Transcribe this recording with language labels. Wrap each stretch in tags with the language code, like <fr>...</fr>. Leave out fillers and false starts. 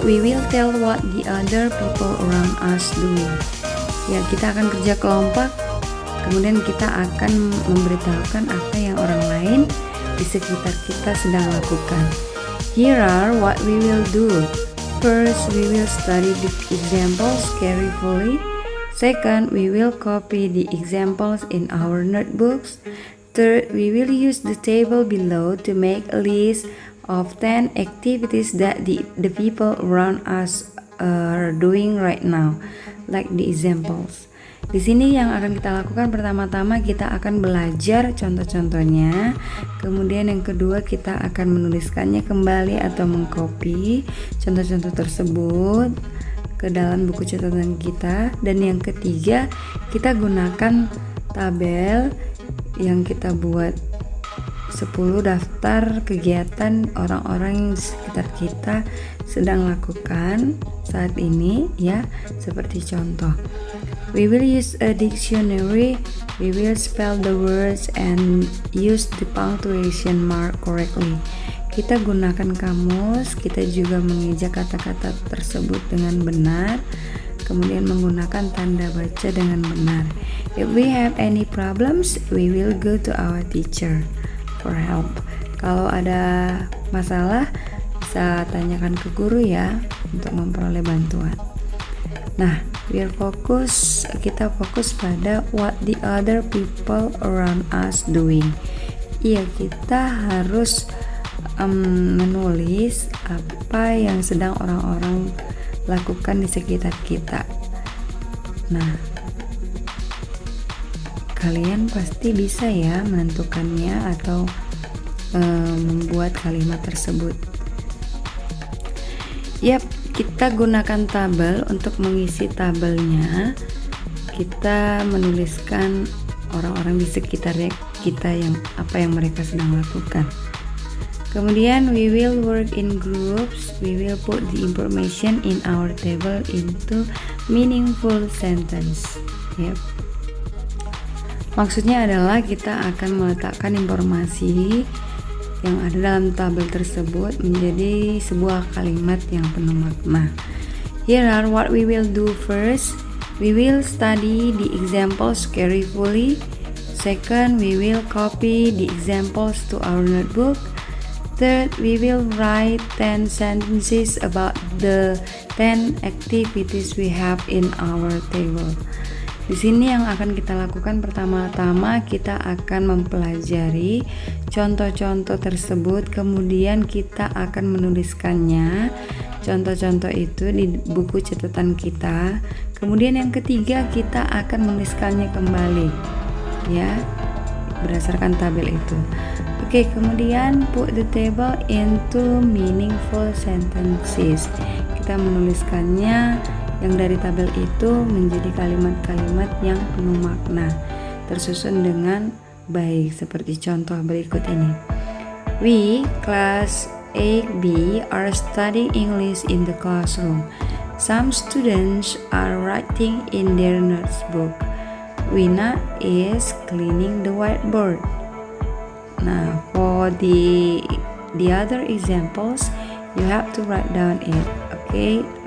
<en>We will tell what the other people around us doing.</en> <id>Ya, kita akan kerja kelompok. Kemudian kita akan memberitahukan apa yang orang lain di sekitar kita sedang lakukan.</id> <en>Here are what we will do. First, we will study the examples carefully. Second, we will copy the examples in our notebooks. Third, we will use the table below to make a list of 10 activities that the people around us are doing right now, like the examples.</en> <id>Di sini yang akan kita lakukan pertama-tama kita akan belajar contoh-contohnya. Kemudian yang kedua kita akan menuliskannya kembali atau mengcopy contoh-contoh tersebut ke dalam buku catatan kita. Dan yang ketiga kita gunakan tabel yang kita buat 10 daftar kegiatan orang-orang di sekitar kita sedang lakukan saat ini, ya, seperti contoh.</id> <en>We will use a dictionary. We will spell the words and use the punctuation mark correctly.</en> <id>Kita gunakan kamus, kita juga mengeja kata-kata tersebut dengan benar, kemudian menggunakan tanda baca dengan benar.</id> <en>If we have any problems, we will go to our teacher for help.</en> <id>Kalau ada masalah, bisa tanyakan ke guru ya untuk memperoleh bantuan. Nah, kita fokus pada</id> <en>what the other people around us doing.</en> <id>Iya, kita harus menulis apa yang sedang orang-orang lakukan di sekitar kita. Nah, kalian pasti bisa ya menentukannya atau membuat kalimat tersebut. Yap, kita gunakan tabel. Untuk mengisi tabelnya kita menuliskan orang-orang di sekitar kita yang apa yang mereka sedang lakukan. Kemudian</id> <en>we will work in groups. We will put the information in our table into meaningful sentence. Yep.</en> <id>Maksudnya adalah kita akan meletakkan informasi yang ada dalam tabel tersebut menjadi sebuah kalimat yang penuh makna.</id> <en>Here are what we will do first. We will study the examples carefully. Second, we will copy the examples to our notebook. Third, we will write 10 sentences about the 10 activities we have in our table.</en> <id>Di sini yang akan kita lakukan pertama-tama kita akan mempelajari contoh-contoh tersebut, kemudian kita akan menuliskannya contoh-contoh itu di buku catatan kita. Kemudian yang ketiga, kita akan menuliskannya kembali ya, berdasarkan tabel itu.</id> <en>Oke,</en> <id>kemudian</id> <en>put the table into meaningful sentences.</en> <id>Kita menuliskannya yang dari tabel itu menjadi kalimat-kalimat yang penuh makna, tersusun dengan baik seperti contoh berikut ini.</id> <en>We, class A-B, are studying English in the classroom. Some students are writing in their notebook. Wina is cleaning the whiteboard. Now, for the other examples, you have to write down it, okay?</en>